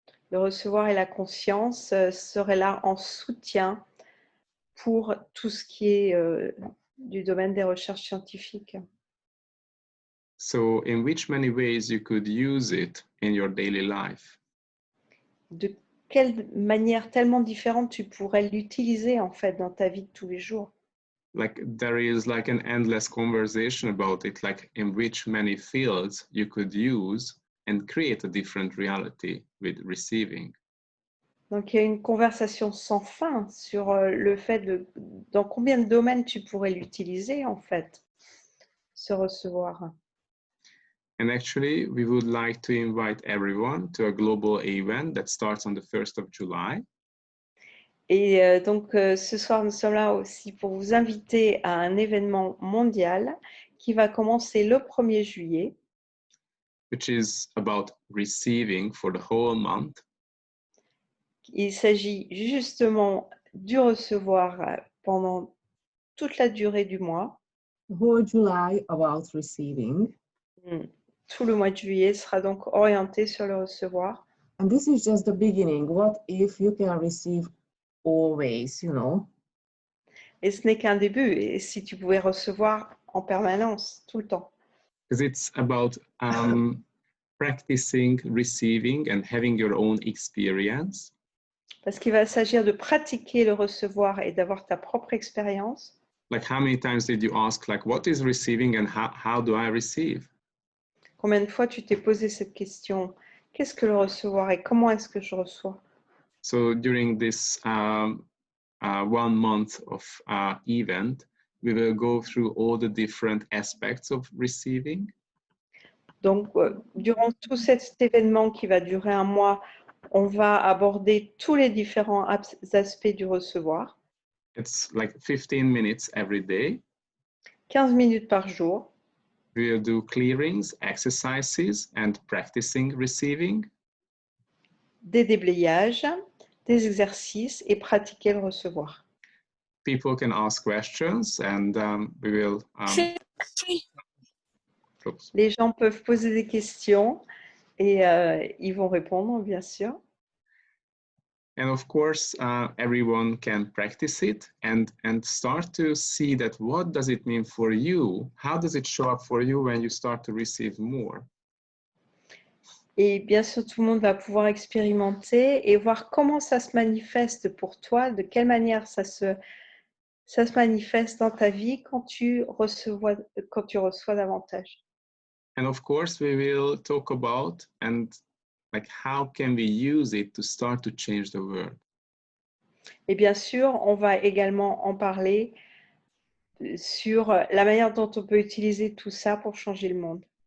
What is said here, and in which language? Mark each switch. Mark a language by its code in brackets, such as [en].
[fr] Le recevoir et la conscience seraient là en soutien pour tout ce qui est du domaine des recherches scientifiques. [en] So in which many ways you could use it in your daily life? [fr] De quelle manière tellement différente tu pourrais l'utiliser en fait dans ta vie de tous les jours. [en] Like there is like an endless conversation about it, like in which many fields you could use and create a different reality with receiving. [fr] Donc il y a une conversation sans fin sur le fait de dans combien de domaines tu pourrais l'utiliser en fait, ce recevoir. [en] And actually, we would like to invite everyone to a global event that starts on the 1st of July. [fr] Et donc ce soir, nous sommes là aussi pour vous inviter à un événement mondial qui va commencer le 1er juillet. [en] Which is about receiving for the whole month. [fr] Il s'agit justement du recevoir pendant toute la durée du mois. [en] The whole July about receiving. [fr] Tout le mois de juillet sera donc orienté sur le recevoir. [en] And this is just the beginning. What if you can receive always, you know? [fr] Et ce n'est qu'un début. Et si tu pouvais recevoir en permanence, tout le temps. [en] Because it's about practicing receiving and having your own experience. [fr] Parce qu'il va s'agir de pratiquer le recevoir et d'avoir ta propre expérience. [en] Like how many times did you ask, like, what is receiving and how do I receive? [fr] Combien de fois tu t'es posé cette question? Qu'est-ce que le recevoir et comment est-ce que je reçois? [en] So during this 1 month of event, we will go through all the different aspects of receiving. [fr] Donc, durant tout cet événement qui va durer un mois, on va aborder tous les différents aspects du recevoir. [en] It's like 15 minutes every day. [fr] 15 minutes par jour. [en] We will do clearings, exercises, and practicing receiving. [fr] Des déblayages, des exercices et pratiquer le recevoir. [en] People can ask questions and we will... [fr] Les gens peuvent poser des questions et ils vont répondre, bien sûr. [en] And of course, everyone can practice it and start to see that what does it mean for you? How does it show up for you when you start to receive more? [fr] Et bien sûr, tout le monde va pouvoir expérimenter et voir comment ça se manifeste pour toi, de quelle manière ça se manifeste dans ta vie quand tu reçois davantage. [en] And of course, we will talk about and like how can we use it to start to change the world. [fr] Et bien sûr, on va également en parler sur la manière dont on peut utiliser tout ça pour changer le monde.